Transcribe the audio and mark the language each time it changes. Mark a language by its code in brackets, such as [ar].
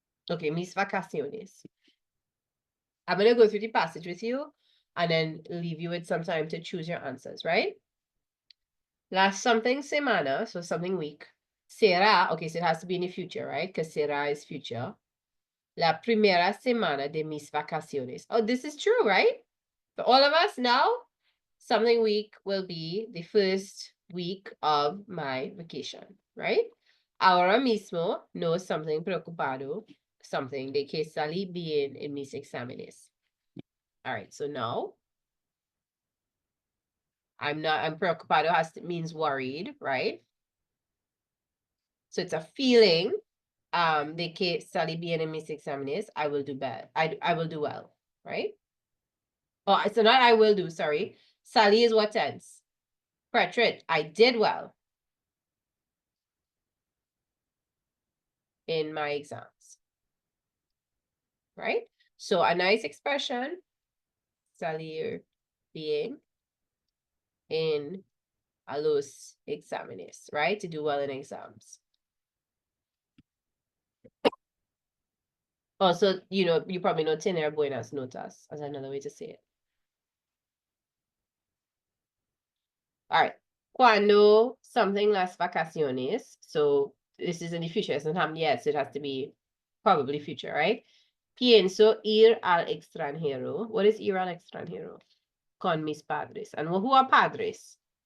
[en] Okay, mis vacaciones. I'm gonna go through the passage with you and then leave you with some time to choose your answers, right? Last something semana, so something week. Será, okay, so it has to be in the future, right? Because será is future. [es] La primera semana de mis vacaciones. [en] Oh, this is true, right? For all of us now, something week will be the first week of my vacation, right? [es] Ahora mismo no something preocupado, something de que salí bien en mis exámenes. [en] All right, so now I'm preocupado means worried, right? So it's a feeling. [es] De que salí bien en mis exámenes, [en] I will do bad. I will do well, right? Oh, so not I will do, sorry. Salí is what tense? Pretrit, I did well in my exams, right? So a nice expression, [es] salir bien en a los exámenes, [en] right? To do well in exams. Also, you probably know [es] tener buenas notas [en] as another way to say it. All right. [es] Cuando something las vacaciones. [en] So this is in the future. It hasn't happened yet, so it has to be probably future, right? [es] Pienso ir al extranjero. [en] What is [es] ir al extranjero? Con mis padres. [en] And who are padres?